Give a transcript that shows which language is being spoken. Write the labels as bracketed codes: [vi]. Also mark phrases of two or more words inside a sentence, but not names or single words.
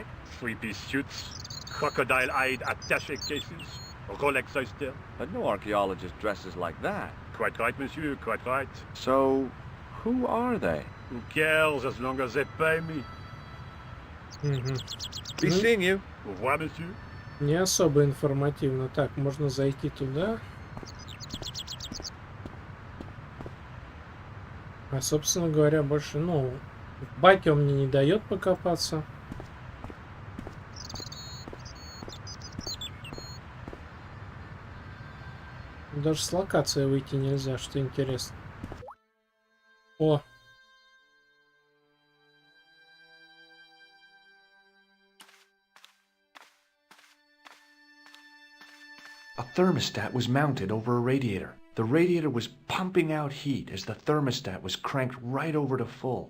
[en] Three-piece suits, crocodile-eyed attaché cases, Rolex oyster. But no archaeologist dresses like that. Quite right, monsieur, quite right. So, who are they? Who cares as long as they pay me? Be seeing you. [fr] Au revoir, monsieur. [ru] Не особо информативно. Так, можно зайти туда. А, собственно говоря, больше, ну, в баке он мне не дает покопаться. Даже с локации выйти нельзя, что интересно. О! [en] A thermostat was mounted over a radiator. The radiator was pumping out heat as the thermostat was cranked right over to full.